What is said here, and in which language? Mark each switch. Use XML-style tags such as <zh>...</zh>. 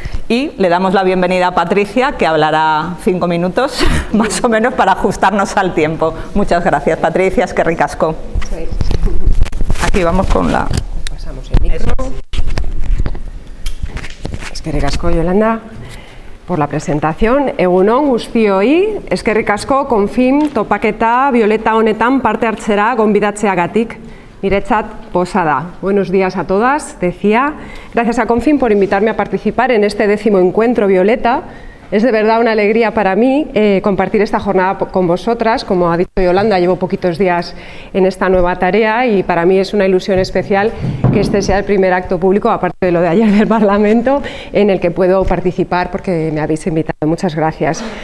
<es>Y le damos la bienvenida a Patricia, que hablará 5 minutos, más o menos, para ajustarnos al tiempo. Muchas gracias, Patricia,</es> <eu>es que ricasco.</eu> <es>Sí. Aquí vamos con la... Pasamos el micro.</es> <eu>Es que ricasco,</eu> <es>Yolanda, por la presentación.</es> <eu>Egunon guztioi, eskerrik asko Confin topaketa violeta honetan parte hartzera gonbidatzeagatik. Niretzat posada.</eu> <es>Buenos días a todas, decía. Gracias a Confin por invitarme a participar en este 10º encuentro violeta. Es de verdad una alegría para mí compartir esta jornada con vosotras. Como ha dicho Yolanda, llevo poquitos días en esta nueva tarea y para mí es una ilusión especial que este sea el primer acto público, aparte de lo de ayer del Parlamento, en el que puedo participar porque me habéis invitado. Muchas gracias.</es>